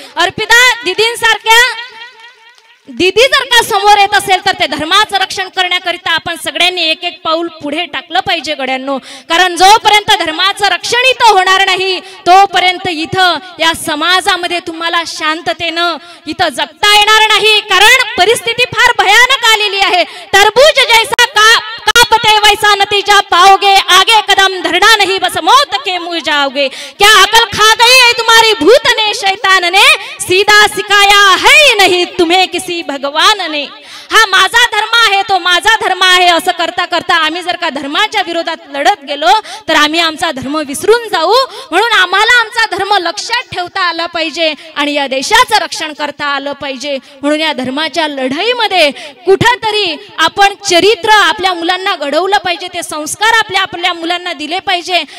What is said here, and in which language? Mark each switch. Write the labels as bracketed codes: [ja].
[mr] अर्पिता दीदींसारख्या दीदी जर का समोर येत असेल तर ते धर्माचं रक्षण करण्याकरिता आपण सगळ्यांनी एक एक पाऊल पुढे टाकलं पाहिजे गड्यांनो. कारण जोपर्यंत धर्माचं रक्षण इथं होणार नाही तोपर्यंत इथं या समाजामध्ये तुम्हाला शांततेनं इथं जगता येणार नाही. कारण परिस्थिती फार भयानक आलेली आहे. [hi] टरबूज जैसा कापते वैसा नतीजा पाओगे, आगे कदम धरना नहीं बस मौत के मुंह जाओगे. क्या अकल खा गई है तुम्हारी भूत ने, शैतान ने सीधा सिखाया है नहीं तुम्हें किसी भगवान ने. [mr] हा माझा धर्म आहे, तो माझा धर्म आहे असं करता करता आम्ही जर का धर्माच्या विरोधात लढत गेलो तर आम्ही आमचा धर्म विसरून जाऊ. म्हणून आम्हाला आमचा धर्म लक्षात ठेवता आला पाहिजे आणि या देशाचं रक्षण करता आलं पाहिजे. म्हणून या धर्माच्या लढाईमध्ये कुठंतरी आपण चरित्र आपल्या मुलांना घडवलं पाहिजे, ते संस्कार आपल्या मुलांना दिले पाहिजे.